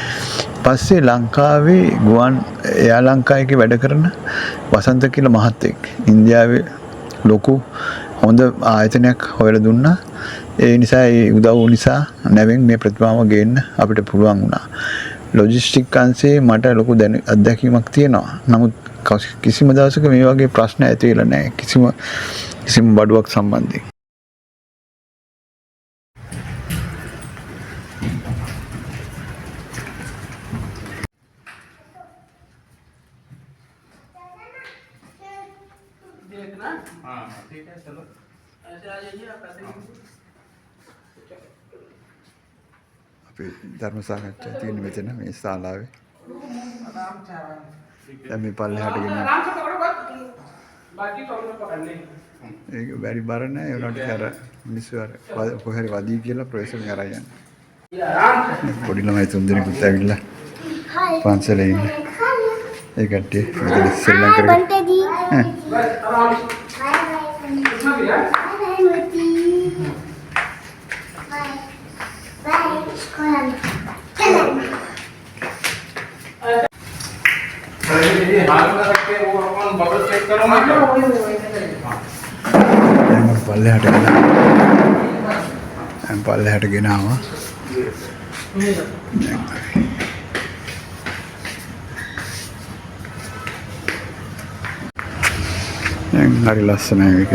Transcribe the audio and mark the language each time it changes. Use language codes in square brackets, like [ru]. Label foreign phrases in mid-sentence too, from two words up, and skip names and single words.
[si] පස්සේ ලංකාවේ ගුවන් එයා ලංකාවේ වැඩ කරන වසන්ත කියලා මහත්තයෙක් ඉන්දියාවේ ලොකු හොඳ ආයතනයක් හොයලා දුන්නා. ඒ නිසා ඒ උදව් නිසා නැවෙන් මේ ප්‍රතිමාව ගේන්න අපිට පුළුවන් වුණා. ලොජිස්ටික් අංශේ මට ලොකු අත්දැකීමක් තියෙනවා. නමුත් කිසිම දවසක මේ වගේ ප්‍රශ්න ඇති වෙලා නැහැ. කිසිම බඩුවක් සම්බන්ධයෙන්. [hi] देखना हाँ ठीक है चलो ऐसे आ जाइए आप ऐसे [si] අපි ධර්ම සාකච්ඡා තියෙන මෙතන මේ ශාලාවේ. [hi] आराम से आराम [si] දැන් මේ පල්ලෙහාට ගෙන [hi] आराम से पकड़ो बस बाकी तो हमने पकड़ने [si] ඒක බැරි බර නැහැ. ඒ වුණාට අර මිනිස්සු අර කොහරි වදී කියලා ප්‍රොෆෙසර් කරා යන්නේ. [hi] ये आराम से [si] පොඩි ළමයි තුන් දෙනෙකුත් ඇවිල්ලා පන්සලේ ඉන්නේ. ඒ කට්ටිය මෙතන ශ්‍රී ලංකාවේ [hi] बस आराम से इसमें भी है ये हाथ में रख के वो अपन बबल चेक करो ना [si] දැන් පල්ලෙහාට ගෙන දැන් පල්ලෙහාට ගෙනාවා. දැන් හරි ලස්සනයි මේක.